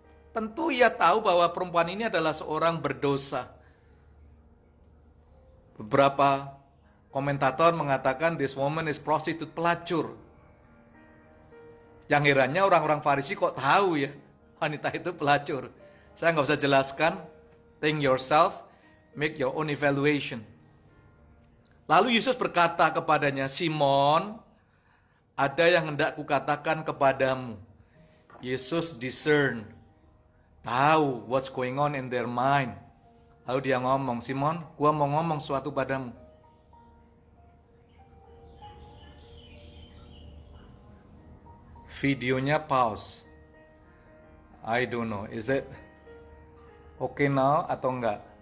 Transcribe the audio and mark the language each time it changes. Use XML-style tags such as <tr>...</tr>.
<id>Tentu ia tahu bahwa perempuan ini adalah seorang berdosa. Beberapa komentator mengatakan</id> <en>this woman is prostitute,</en> <id>pelacur. Yang herannya orang-orang Farisi kok tahu ya wanita itu pelacur. Saya nggak usah jelaskan.</id> <en>Think yourself, make your own evaluation.</en> <id>Lalu Yesus berkata kepadanya, Simon, ada yang hendak kukatakan kepadamu.</id> <en>Yesus discern,</en> <id>tahu</id> <en>what's going on in their mind.</en> <id>Lalu dia ngomong, Simon, gua mau ngomong sesuatu padamu. Videonya</id> <en>pause. I don't know, is it okay now</en> <id>atau enggak?</id>